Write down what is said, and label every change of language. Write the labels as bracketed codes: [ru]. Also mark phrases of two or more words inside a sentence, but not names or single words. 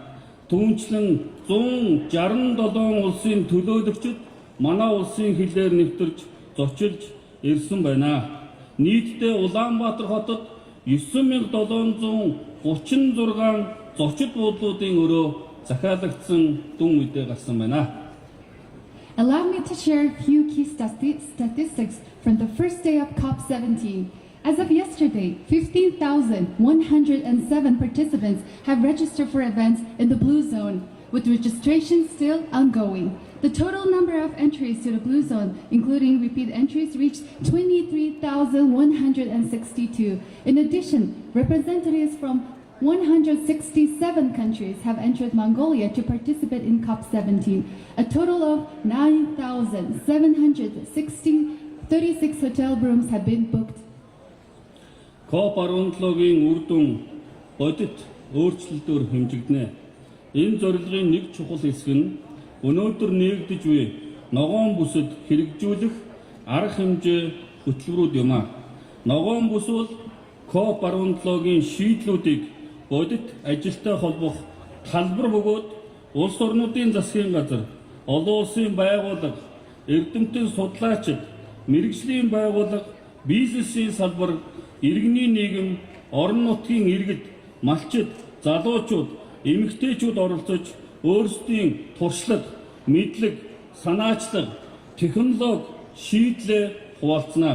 [mn] Түүнчлэн 167 улсын төлөөлөгчид манай улсын хилээр нэвтэрж зочилж ирсэн байна. Нийтдээ Улаанбаатар хотод 9,736 зочид буудлуудын өрөө захиалагдсан дүн мэдээ гарсан байна. [en] Allow me to share a few key statistics from the first day of COP17. As of yesterday, 15,107 participants have registered for events in the Blue Zone, with registration still ongoing. The total number of entries to the Blue Zone, including repeat entries, reached 23,162. In addition, representatives from 167 countries have entered Mongolia to participate in COP17. A total of 9,736 hotel rooms have been booked. [mn] COP17-гийн үр дүн бодит өөрчлөлтөөр хэмжигдэнэ. Энэ зорилгын нэг чухал хэсэг нь өнөөдөр нэгдэж буй ногоон бүсэд хэрэгжүүлэх арга хэмжээ хөтөлбөрүүд юм а. Ногоон бүс бол COP17-гийн шийдлүүдийг бодит ажилтай холбох талбар бөгөөд улс орнуудын засгийн газар, олон улсын байгууллага, эрдэмтэн судлаачид, мэрэгжлийн байгууллага, бизнесийн салбар, иргэний нийгэм, орон нутгийн иргэд, малчид, залуучууд, эмэгтэйчүүд оролцож өөрсдийн туршлага, мэдлэг, санаачлаг, технологи, шийдлээ хуваалцана.